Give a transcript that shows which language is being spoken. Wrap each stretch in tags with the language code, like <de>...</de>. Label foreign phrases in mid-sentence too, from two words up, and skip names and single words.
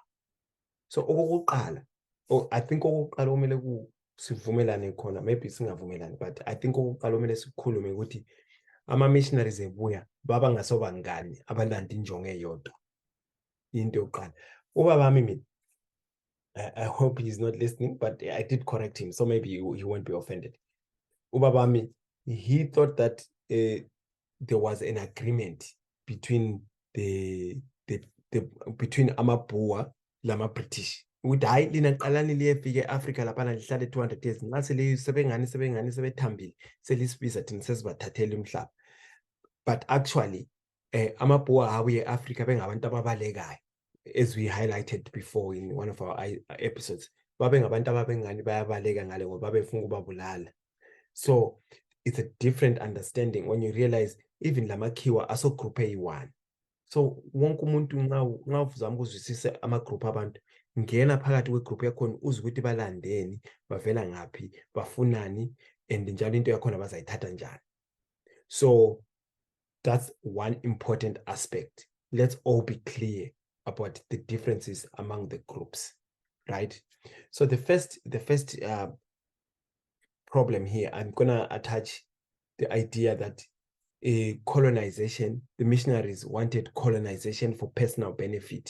<nd>So okokuqala,</nd> <en>I think</en> <nd>okokuqala kumele sivumelane khona, maybe singavumelani,</nd> <en>but I think</en> <nd>okokuqala kumele sikhulume ukuthi ama-missionaries ebuya baba ngasobangani abalanda injongo eyodwa. Into yokuqala, ubaba mina,</nd> <en>I hope he's not listening, but I did correct him, so maybe he won't be offended. Ubabami, he thought that there was an agreement between between</en> <nd>amabhua lama-British. Ukuthi hayi lina qalani liyefika e-Africa laphana lihlale 200 years. Nxa sebengani sebethambile selisibiza thina sesibathathela umhlaba.</nd> <en>But actually,</en> <nd>amabhua abuye e-Africa bengabantu ababalekayo.</nd> <en>As we highlighted before in one of our episodes,</en> <nd>babengabantu ababengani bayabaleka ngale ngoba befuna ukubabulala.</nd> <en>So it's a different understanding when you realize even</en> <nd>lamakhiwa aso group eyi-one. So wonke umuntu nxa uzama ukuzwisisa ama-group abantu, ngena phakathi kwegroup yakhona uzwe ukuthi balandeni, bavela ngaphi, bafunani, and njalo into yakhona bazayithatha njani.</nd> <en>So that's one important aspect. Let's all be clear about the differences among the groups, right? So the first problem here, I'm gonna attach the idea that colonization, the missionaries wanted colonization for personal benefit.</en>